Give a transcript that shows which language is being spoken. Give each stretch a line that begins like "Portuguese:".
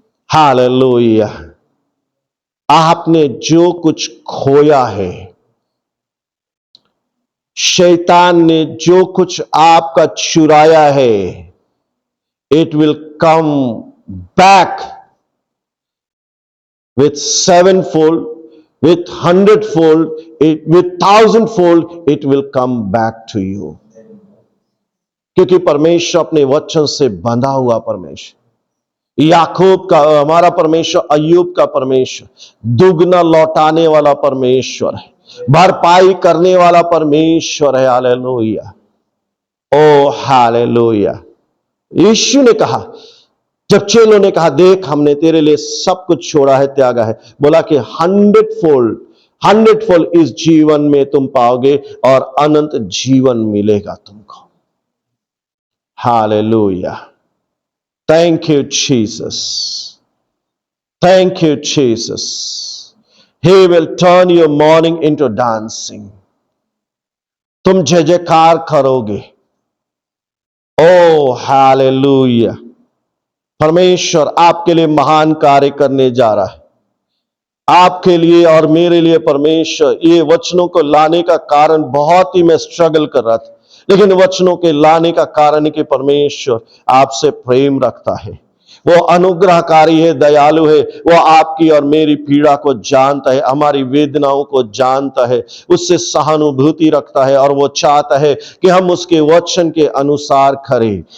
English: Hallelujah.
Hindi: आपने जो कुछ खोया है, शैतान ने जो कुछ आपका चुराया है,
English: it will come back with sevenfold, with hundredfold, with thousandfold, it will come back to you.
Hindi: क्योंकि परमेश्वर अपने वचन से बंधा हुआ परमेश्वर, याकूब का हमारा परमेश्वर, अय्यूब का परमेश्वर, दुगना लौटाने वाला परमेश्वर है। भरपाई करने वाला परमेश्वर है। हालेलुया, ओ हालेलुया। यीशु ने कहा, जब चेलों ने कहा देख हमने तेरे लिए सब कुछ छोड़ा है, त्यागा है, बोला कि 100 फोल्ड इस जीवन में तुम पाओगे और अनंत जीवन मिलेगा तुमको।
English: Hallelujah, thank you Jesus, thank you Jesus. He will turn your morning into dancing.
Hindi: तुम जय जयकार करोगे। ओ हालेलुया, परमेश्वर आपके लिए महान कार्य करने जा रहा है। आपके लिए और मेरे लिए परमेश्वर ये वचनों को लाने का कारण, बहुत ही मैं स्ट्रगल कर रहा था, लेकिन वचनों के लाने का कारण कि परमेश्वर आपसे प्रेम रखता है, वो अनुग्रहकारी है, दयालु है, वो आपकी और मेरी पीड़ा को जानता है, हमारी वेदनाओं को जानता है, उससे सहानुभूति रखता है और वो चाहता है कि हम उसके वचन के अनुसार करें।